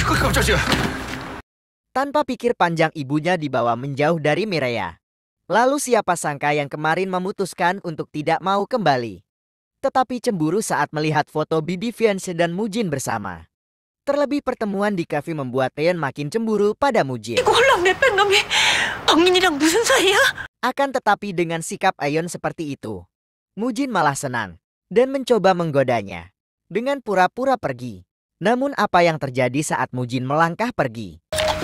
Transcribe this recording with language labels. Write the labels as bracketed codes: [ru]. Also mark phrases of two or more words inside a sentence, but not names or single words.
[id] Tanpa pikir panjang ibunya dibawa menjauh dari Mireya. Lalu siapa sangka yang kemarin memutuskan untuk tidak mau kembali. Tetapi cemburu saat melihat foto BD-Fiance dan Mujin bersama. Terlebih pertemuan di kafe membuat Eon makin cemburu pada Mujin. [ko] 홀랑 내 뺀놈이 박민이랑 무슨 사이야? [id] Akan tetapi dengan sikap Eon seperti itu, Mujin malah senang dan mencoba menggodanya dengan pura-pura pergi. Namun apa yang terjadi saat Mujin melangkah pergi?